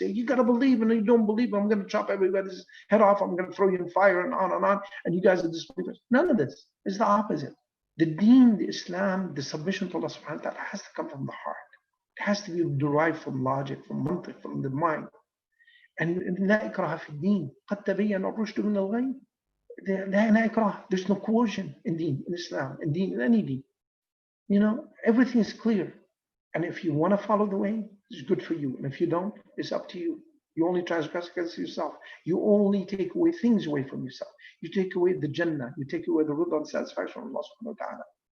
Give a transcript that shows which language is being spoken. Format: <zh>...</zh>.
<en>He said, you got to believe, and if you don't believe, I'm going to chop everybody's head off, I'm going to throw you in fire, and on, and you guys are disbelievers. None of this. It's the opposite. The deen, the Islam, the submission to Allah subhanahu wa ta'ala has to come from the heart. It has to be derived from logic, from mantiq, from the mind. And</en> <ar>لا إكراه في الدين قد تبين الرشد من الغي. لا إكراه.</ar> <en>There's no coercion in deen, in Islam, in deen, in any deen. Everything is clear. And if you want to follow the way, it's good for you. And if you don't, it's up to you. You only transgress against yourself. You only take away things away from yourself. You take away the Jannah. You take away the ridha and satisfaction from Allah subhanahu wa ta'ala.</en>